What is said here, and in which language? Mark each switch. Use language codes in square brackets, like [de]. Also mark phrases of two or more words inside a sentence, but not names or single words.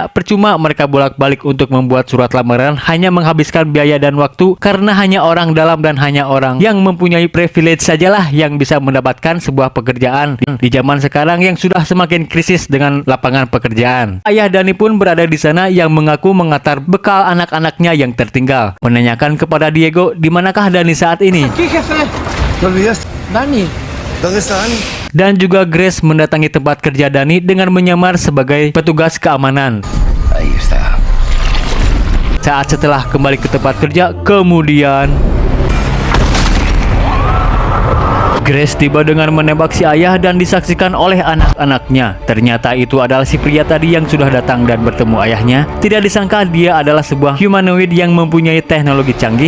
[id] Percuma mereka bolak-balik untuk membuat surat lamaran, hanya menghabiskan biaya dan waktu, karena hanya orang dalam dan hanya orang yang mempunyai privilege sajalah yang bisa mendapatkan sebuah pekerjaan di zaman sekarang yang sudah semakin krisis dengan lapangan pekerjaan. Ayah Dani pun berada di sana yang mengaku mengantar bekal anak-anaknya yang tertinggal. Menanyakan kepada Diego, di manakah Dani saat ini? [es] Dani. ¿Dónde está Dani? [id] Dan juga Grace mendatangi tempat kerja Dani dengan menyamar sebagai petugas keamanan. [es] Ahí está. [id] Saat setelah kembali ke tempat kerja, kemudian Grace tiba dengan menembak si ayah dan disaksikan oleh anak-anaknya. Ternyata itu adalah si pria tadi yang sudah datang dan bertemu ayahnya. Tidak disangka dia adalah sebuah humanoid yang mempunyai teknologi canggih.